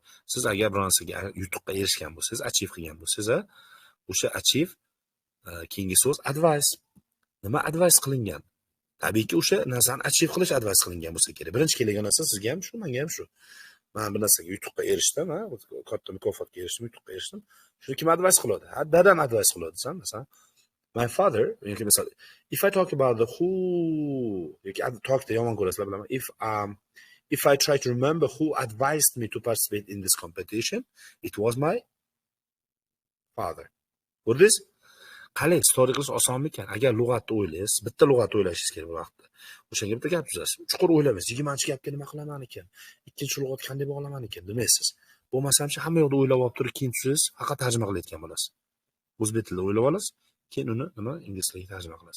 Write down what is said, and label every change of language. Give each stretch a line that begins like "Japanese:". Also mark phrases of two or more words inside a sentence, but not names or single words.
Uzbek: Siz agar bir narsaga yutuqqa erishgan bo'lsangiz, achieve qilgan bo'lsangiz, o'sha achieve keyingi so'z advice. Nima advice qilingan? Tabiiyki o'sha narsani achieve qilish advice qilingan bo'lsa kerak. Birinchi kelgan narsa sizga ham shu, menga ham shu. Men bir narsaga yutuqqa erishdim, katta mukofotga erishdim, yutuqqa erishdim. Shuni kim advice qiladi? Dadam advice qiladi, san, masalan.
English: My father,
Uzbek: yoki misol,
English: if I talk about the who,
Uzbek: yoki talkda yomon ko'rasizlar bilaman.
English: If I try to remember who advised me to participate in this competition, it was my father.
Uzbek: Ko'rdingiz? Qalay, story qilish osonmikan? Agar lug'atni o'ylaysiz, bitta lug'atni o'ylashingiz kerak bu vaqtda. O'shanga bitta gap tuzasiz. Chuqur o'ylamaysiz. 20-chi gapga nima qilaman ekan? Ikkinchi lug'at qanday bog'laman ekan demaysiz. Bo'lmasam hamma yoqda o'ylab olib turib, keyin tushsiz, faqat tarjima qilayotgan bo'lasiz. O'zbek tilida o'ylab olasiz, keyin uni nima ingliz tiliga tarjima qilasiz.